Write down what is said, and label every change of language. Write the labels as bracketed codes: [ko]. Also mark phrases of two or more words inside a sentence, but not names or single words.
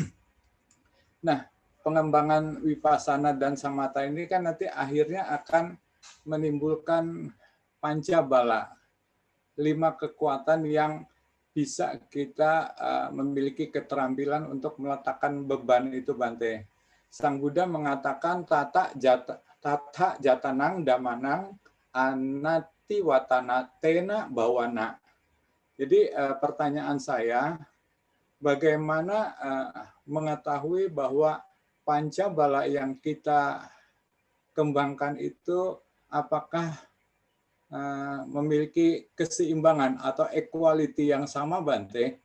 [id] Nah, pengembangan Vipassana dan Samatha ini kan nanti akhirnya akan menimbulkan pancabala, 5 kekuatan yang bisa kita memiliki keterampilan untuk meletakkan beban itu Bante. Sang Buddha mengatakan [pi] tata jatanang damanang anati watana tena bawana. [id] Jadi pertanyaan saya, bagaimana mengetahui bahwa pancabala yang kita kembangkan itu apakah memiliki keseimbangan atau equality yang sama Bante?